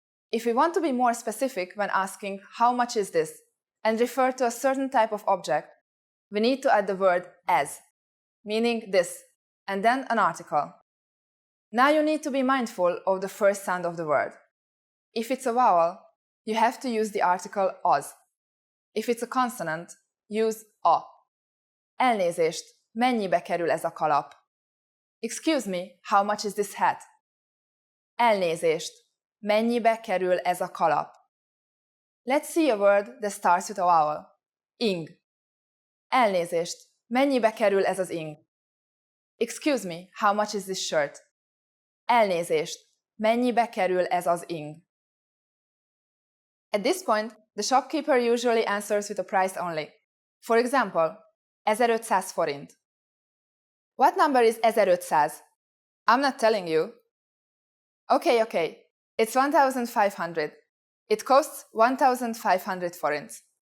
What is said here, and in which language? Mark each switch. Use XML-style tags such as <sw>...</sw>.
<en>If we want to be more specific when asking how much is this and refer to a certain type of object, we need to add the word as, meaning this, and then an article. Now you need to be mindful of the first sound of the word. If it's a vowel, you have to use the article az. If it's a consonant, use a.</en> <hu>Elnézést, mennyibe kerül ez a kalap?</hu> <en>Excuse me, how much is this hat?</en> <hu>Elnézést, mennyibe kerül ez a kalap?</hu> <en>Let's see a word that starts with a vowel.</en> <hu>Ing. Elnézést, mennyibe kerül ez az ing?</hu> <en>Excuse me, how much is this shirt?</en> <hu>Elnézést, mennyibe kerül ez az ing?</hu> <en>At this point, the shopkeeper usually answers with a price only. For example, 1500 forint. What number is 1500? I'm not telling you. Okay, it's 1500. It costs 1500 forints.</en>